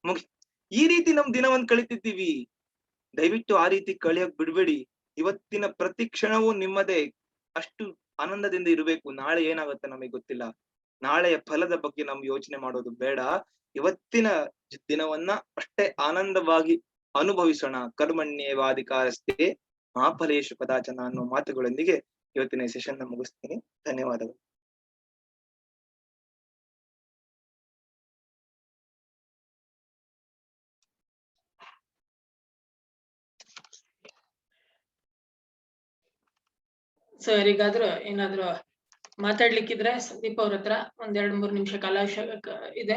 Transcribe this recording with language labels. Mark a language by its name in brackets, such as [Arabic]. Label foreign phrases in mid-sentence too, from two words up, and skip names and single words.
[Kannada] ಈ ರೀತಿ ನಮ್ ದಿನವನ್ನು ಕಳಿತಿದ್ದೀವಿ. ದಯವಿಟ್ಟು ಆ ರೀತಿ ಕಳಿಯೋಕ್ ಬಿಡ್ಬೇಡಿ. ಇವತ್ತಿನ ಪ್ರತಿ ಕ್ಷಣವೂ ನಿಮ್ಮದೇ. ಅಷ್ಟು ಆನಂದದಿಂದ ಇರಬೇಕು. ನಾಳೆ ಏನಾಗುತ್ತೆ ನಮಗೆ ಗೊತ್ತಿಲ್ಲ. ನಾಳೆಯ ಫಲದ ಬಗ್ಗೆ ನಾವು ಯೋಚನೆ ಮಾಡೋದು ಬೇಡ. ಇವತ್ತಿನ ದಿನವನ್ನ ಅಷ್ಟೇ ಆನಂದವಾಗಿ ಅನುಭವಿಸೋಣ. [Sanskrit] ಕರ್ಮಣ್ಯೇವಾಧಿಕಾರಸ್ತೆ ಮಾ ಫಲೇಶು ಕದಾಚನ [Kannada] ಅನ್ನೋ ಮಾತುಗಳೊಂದಿಗೆ ಇವತ್ತಿನ ಸೆಷನ್ ಮುಗಿಸ್ತೀನಿ. ಧನ್ಯವಾದಗಳು. ಸೊ ಯಾರಿಗಾದ್ರೂ ಏನಾದ್ರು ಮಾತಾಡ್ಲಿಕ್ಕಿದ್ರೆ ಸಂದೀಪ್ ಅವ್ರ ಹತ್ರ 1-2-3 ನಿಮಿಷ ಕಾಲಾವಕಾಶ ಇದೆ.